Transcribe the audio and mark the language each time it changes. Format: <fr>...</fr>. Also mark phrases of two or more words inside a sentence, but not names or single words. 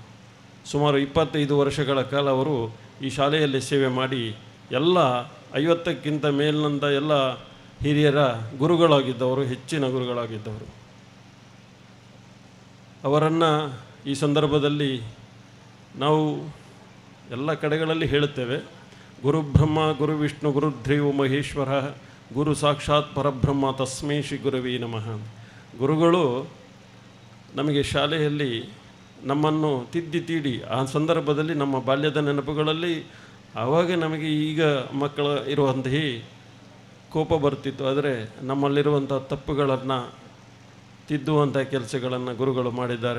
<kn>ಸುಮಾರು 25 ವರ್ಷಗಳ ಕಾಲ ಅವರು ಈ ಶಾಲೆಯಲ್ಲಿ ಸೇವೆ ಮಾಡಿ ಎಲ್ಲ 50ಕ್ಕಿಂತ ಮೇಲಿನಂಥ ಎಲ್ಲ ಹಿರಿಯರ ಗುರುಗಳಾಗಿದ್ದವರು, ಹೆಚ್ಚಿನ ಗುರುಗಳಾಗಿದ್ದವರು. ಅವರನ್ನು ಈ ಸಂದರ್ಭದಲ್ಲಿ ನಾವು ಎಲ್ಲ ಕಡೆಗಳಲ್ಲಿ ಹೇಳುತ್ತೇವೆ.</kn> <sa>ಗುರು ಬ್ರಹ್ಮ ಗುರು ವಿಷ್ಣು ಗುರುದೇವೋ ಮಹೇಶ್ವರ ಗುರು ಸಾಕ್ಷಾತ್ ಪರಬ್ರಹ್ಮ ತಸ್ಮೈ ಶ್ರೀ ಗುರುವೇ ನಮಃ.</sa> <kn>ಗುರುಗಳು ನಮಗೆ ಶಾಲೆಯಲ್ಲಿ ನಮ್ಮನ್ನು ತಿದ್ದಿ ತೀಡಿ ಆ ಸಂದರ್ಭದಲ್ಲಿ ನಮ್ಮ ಬಾಲ್ಯದ ನೆನಪುಗಳಲ್ಲಿ ಆವಾಗ ನಮಗೆ ಈಗ ಮಕ್ಕಳ ಇರುವಂತಹ ಕೋಪ ಬರ್ತಿತ್ತು. ಆದರೆ ನಮ್ಮಲ್ಲಿರುವಂಥ ತಪ್ಪುಗಳನ್ನು ತಿದ್ದುವಂಥ ಕೆಲಸಗಳನ್ನು ಗುರುಗಳು ಮಾಡಿದ್ದಾರೆ.</kn>